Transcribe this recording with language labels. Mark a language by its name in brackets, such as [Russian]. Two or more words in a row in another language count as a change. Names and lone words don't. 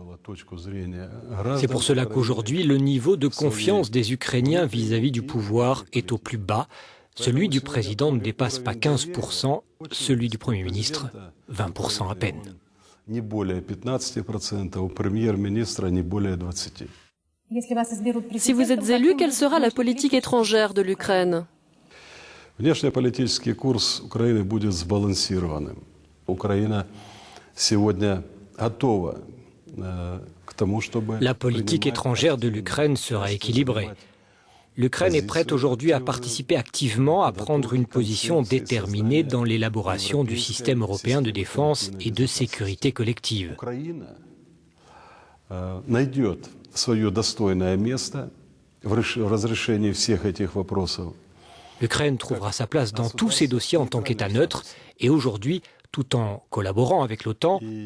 [French] C'est pour cela qu'aujourd'hui, le niveau de confiance des Ukrainiens vis-à-vis du pouvoir est au plus bas. Celui du président ne dépasse pas 15%, celui du Premier ministre, 20% à peine. Si vous êtes élu, quelle sera la politique étrangère de l'Ukraine ? [Russian] Внешнеполитический курс Украины будет сбалансированным. Украина сегодня готова. [French] La politique étrangère de l'Ukraine sera équilibrée. L'Ukraine est prête aujourd'hui à participer activement, à prendre une position déterminée dans l'élaboration du système européen de défense et de sécurité collective. L'Ukraine trouvera sa place dans tous ces dossiers en tant qu'État neutre et aujourd'hui, tout en collaborant avec l'OTAN,